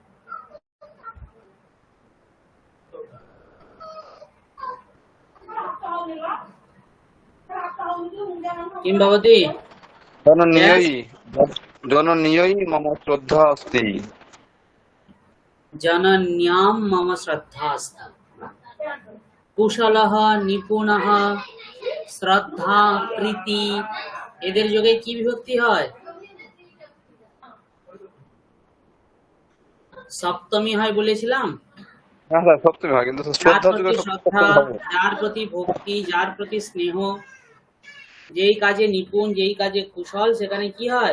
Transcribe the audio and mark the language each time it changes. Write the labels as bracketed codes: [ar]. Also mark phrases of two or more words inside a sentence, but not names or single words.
[sa] किं भवति? जनन्यै मम श्रद्धा अस्ति। जनन्यां मम श्रद्धा अस्ति। कुशलः, निपुणः, [bn] শ্রদ্ধা, প্রীতি, এদের যোগে কি বিভক্তি হয়? সপ্তমী হয় বলেছিলাম। হ্যাঁ স্যার, সপ্তমী হয়, কিন্তু যার শ্রদ্ধা প্রতি শ্রদ্ধা, যার প্রতি ভক্তি, যার প্রতি স্নেহ, যেই কাজে নিপুণ, যেই কাজে কুশল, সেখানে কি হয়?